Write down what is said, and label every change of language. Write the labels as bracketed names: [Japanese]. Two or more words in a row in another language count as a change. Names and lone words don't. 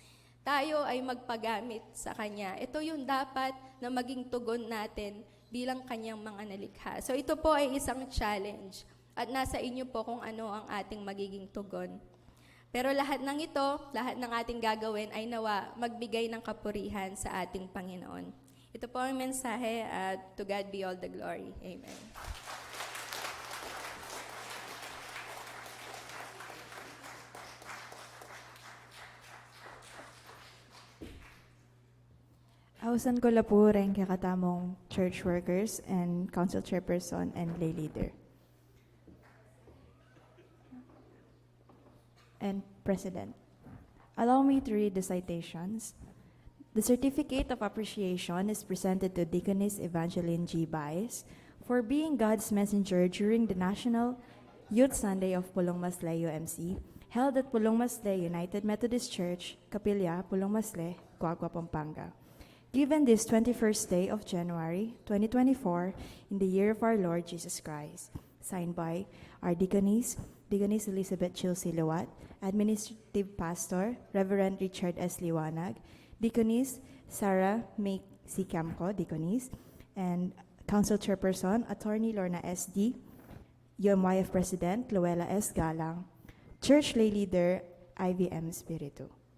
[Filipino] Tayo ay magpagamit sa kanya. Ito yung dapat na maging tugon natin bilang kanyang mga nalikha. So ito po ay isang challenge at nasa inyo po kung ano ang ating magiging tugon. Pero lahat ng ito, lahat ng ating gagawin ay nawa magbigay ng kapurihan sa ating Panginoon. Ito po ang mensahe at [English] to God be all the glory. [Filipino] Amen. [Pampanga] Ausan ko la po rin kakatamong [English] church workers and council chairperson and lay leader. And President. Allow me to read the citations. The certificate of appreciation is presented to Deaconess Evangeline G. Baez for being God's messenger during the National Youth Sunday of Pulong Masle UMC, held at Pulong Masle United Methodist Church, Capilla, Pulong Masle, Coagua, Pampanga. Given this 21st day of January 2024 in the year of our Lord Jesus Christ, signed by our Deaconess Elizabeth Chilsi Liwat, Administrative Pastor, Reverend Richard S. Liwanag, Deaconess Sarah May C. Camco, Deaconess, and Council Chairperson, Attorney Lorna S.D., UMYF President, Luella S. Galang, Church Lay Leader, IVM Spiritu.